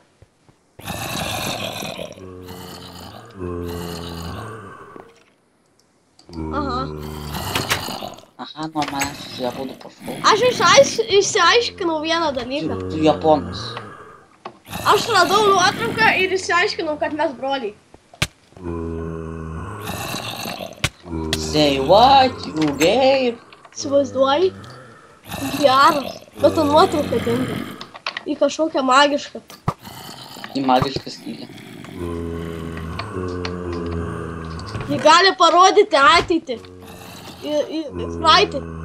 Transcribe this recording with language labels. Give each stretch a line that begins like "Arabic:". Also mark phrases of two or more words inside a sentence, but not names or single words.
Lithuanian: Aha, nuo manęs su Japonu paškau. Aš išsiaiškinau vieną dalyką. Tu Japonas. Aš radau nuotrauką ir išsiaiškinau, kad mes broliai.
English: Say what, you gay?
Lithuanian: Įsivaizduoji? Geras. Bet ta nuotrauka dingo. Į kažkokią magišką. Į magišką skylę. Ji gali parodyti ateitį. Į praeitį.